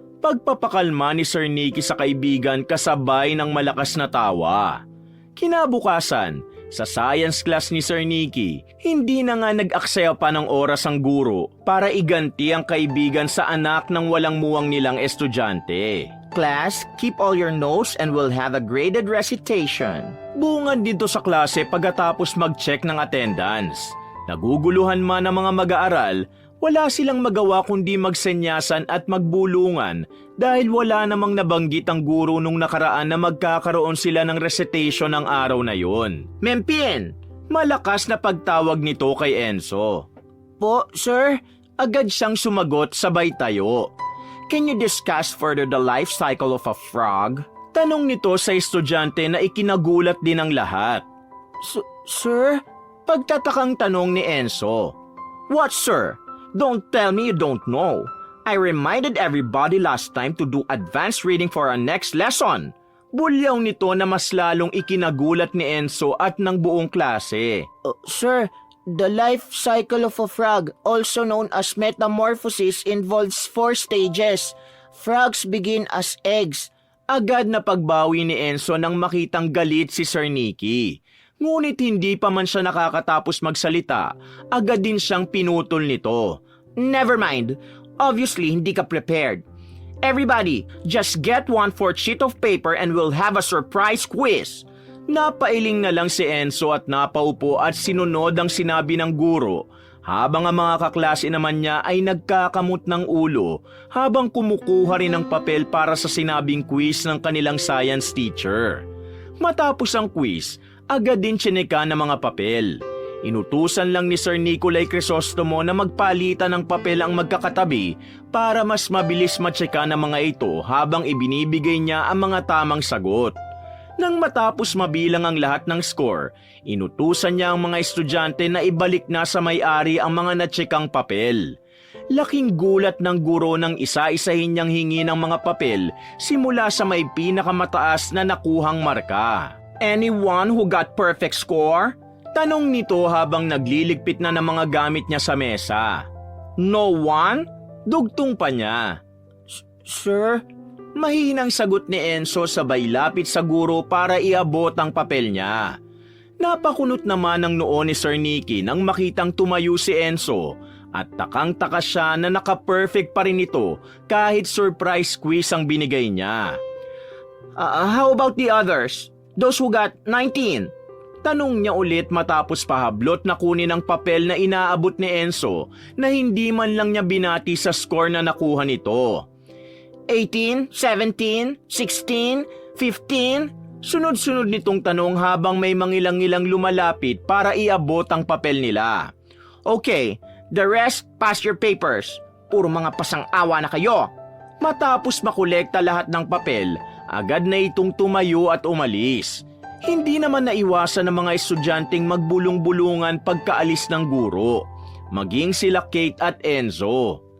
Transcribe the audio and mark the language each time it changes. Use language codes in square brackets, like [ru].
[tl] Pagpapakalma ni Sir Nicky sa kaibigan kasabay ng malakas na tawa. Kinabukasan, sa science class ni Sir Nicky, hindi na nga nag-aksaya pa ng oras ang guro para iganti ang kaibigan sa anak ng walang muwang nilang estudyante. Class, keep all your notes and we'll have a graded recitation. Bungad dito sa klase pagkatapos mag-check ng attendance. Naguguluhan man ang mga mag-aaral, wala silang magawa kundi magsenyasan at magbulungan dahil wala namang nabanggit ang guro nung nakaraan na magkakaroon sila ng recitation ng araw na yon. Mempien! Malakas na pagtawag nito kay Enzo. Po, sir? Agad siyang sumagot sabay tayo. [en] Can you discuss further the life cycle of a frog? [tl] Tanong nito sa estudyante na ikinagulat din ng lahat. Sir? Pagtatakang tanong ni Enzo. [en] What, sir? Don't tell me you don't know. I reminded everybody last time to do advanced reading for our next lesson. [tl] Bulyaw nito na mas lalong ikinagulat ni Enzo at ng buong klase. [en] Sir, the life cycle of a frog, also known as metamorphosis, involves 4 stages. Frogs begin as eggs. [tl] Agad na pagbawi ni Enzo nang makitang galit si Sir Nicky. Ngunit hindi pa man siya nakakatapos magsalita, agad din siyang pinutol nito. [en] Never mind. Obviously, [tl] hindi ka [en] prepared. Everybody, just get 1/4 sheet of paper and we'll have a surprise quiz. [tl] Napailing na lang si Enzo at napaupo at sinunod ang sinabi ng guro, habang ang mga kaklase naman niya ay nagkakamot ng ulo habang kumukuha rin ng papel para sa sinabing quiz ng kanilang science teacher. Matapos ang quiz, agad din tsineka ng mga papel. Inutusan lang ni Sir Nicolay Crisostomo na magpalitan ng papel ang magkakatabi para mas mabilis matseka ng mga ito habang ibinibigay niya ang mga tamang sagot. Nang matapos mabilang ang lahat ng score, inutusan niya ang mga estudyante na ibalik na sa may-ari ang mga natsekang papel. Laking gulat ng guro nang isa-isahin niyang hingi ng mga papel simula sa may pinakamataas na nakuhang marka. [en] Anyone who got perfect score? [tl] Tanong nito habang nagliligpit na ng mga gamit niya sa mesa. [en] No one? [tl] Dugtong pa niya. Sir? Mahinang sagot ni Enzo sabay lapit sa guro para iabot ang papel niya. Napakunot naman ang noo ni Sir Nicky nang makitang tumayo si Enzo at takang-taka siya na naka-perfect pa rin ito kahit surprise quiz ang binigay niya. [en] How about the others? Those who got 19? [tl] Tanong niya ulit matapos pahablot na kunin ang papel na inaabot ni Enzo na hindi man lang niya binati sa score na nakuha nito. [en] 18, 17, 16, 15? [tl] Sunod-sunod nitong tanong habang may mangilang-ilang lumalapit para iabot ang papel nila. [en] Okay, the rest, pass your papers. [tl] Puro mga pasang-awa na kayo. Matapos makolekta lahat ng papel, agad na itong tumayo at umalis. Hindi naman naiwasan ng mga estudyanteng magbulong-bulungan pagkaalis ng guro, maging sila Kate at Enzo.